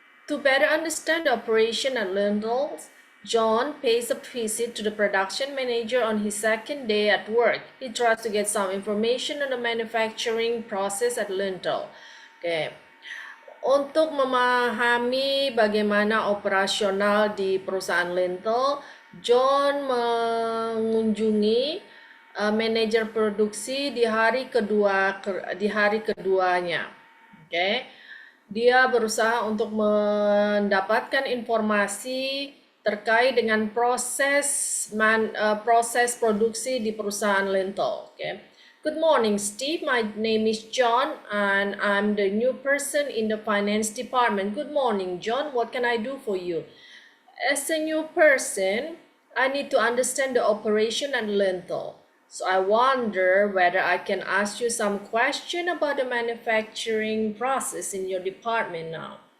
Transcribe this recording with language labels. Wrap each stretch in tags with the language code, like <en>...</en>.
<en>To better understand the operation at Lintels, John pays a visit to the production manager on his second day at work. He tries to get some information on the manufacturing process at Lintel. Okay.</en> <id>Untuk memahami bagaimana operasional di perusahaan Lintel, John mengunjungi manajer produksi di hari keduanya. Okay. Dia berusaha untuk mendapatkan informasi terkait dengan proses produksi di perusahaan Lintel.</id> <en>Okay. Good morning, Steve. My name is John, and I'm the new person in the finance department. Good morning, John. What can I do for you? As a new person, I need to understand the operation at Lintel. So I wonder whether I can ask you some question about the manufacturing process in your department now.</en>